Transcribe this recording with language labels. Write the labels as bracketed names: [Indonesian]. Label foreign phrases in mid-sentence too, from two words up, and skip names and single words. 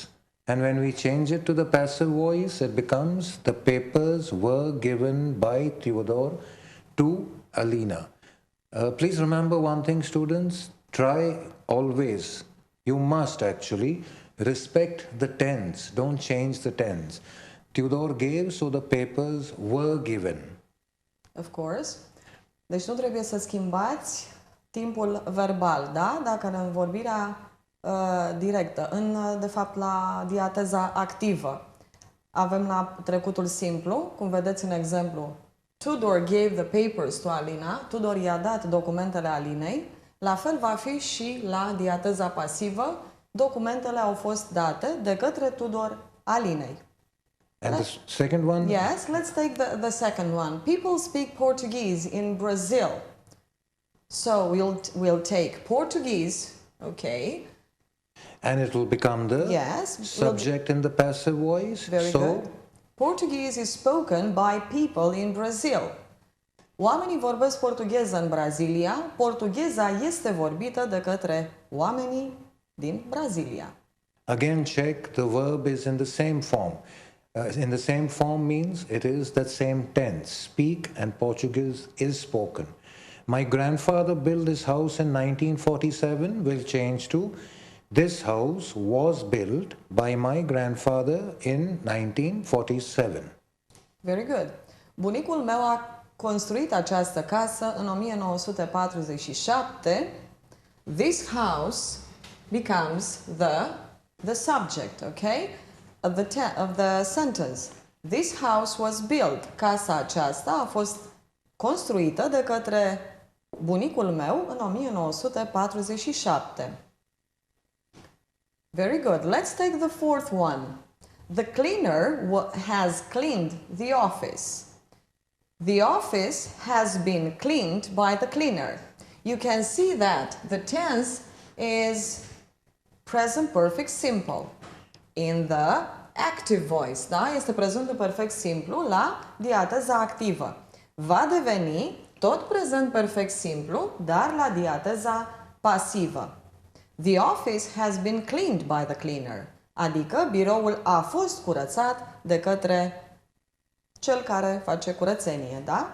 [English] And when we change it to the passive voice, it becomes the papers were given by Theodore to Alina. Please remember one thing, students. Try always, you must actually, respect the tense. Don't change the tense. Theodore gave, so the papers were given. Of course. [Romanian] Deci nu trebuie să schimbați timpul verbal, da? Dacă în vorbirea directă, de fapt la diateza activă, avem la trecutul simplu, cum vedeți în exemplu, [English] Tudor gave the papers to Alina, [Romanian] Tudor i-a dat documentele Alinei, la fel va fi și la diateza pasivă, documentele au fost date de către Tudor Alinei. [English] And the second one? Yes, let's take the second one. People speak Portuguese in Brazil. So we'll take Portuguese, okay. And it will become the subject in the passive voice. Very good. Portuguese is spoken by people in Brazil. [Romanian] Oamenii vorbesc portugheză în Brazilia. Portugheza este vorbită de către oamenii din Brazilia. [English] Again, check the verb is in the same form. In the same form means it is that same tense. Speak and Portuguese is spoken. My grandfather built this house in 1947 will change to this house was built by my grandfather in 1947. Very good. [Romanian] Bunicul meu a construit această casă în 1947. [English] This house becomes the subject, okay? Of the sentence. This house was built. [Romanian] Casa aceasta a fost construită de către bunicul meu în 1947. [English] Very good. Let's take the fourth one. The cleaner has cleaned the office. The office has been cleaned by the cleaner. You can see that the tense is present perfect simple. In the active voice, [Romanian] da? Este prezentul perfect simplu la diateza activă. Va deveni tot prezent perfect simplu, dar la diateza pasivă. [English] The office has been cleaned by the cleaner. [Romanian] Adică biroul a fost curățat de către cel care face curățenie, da?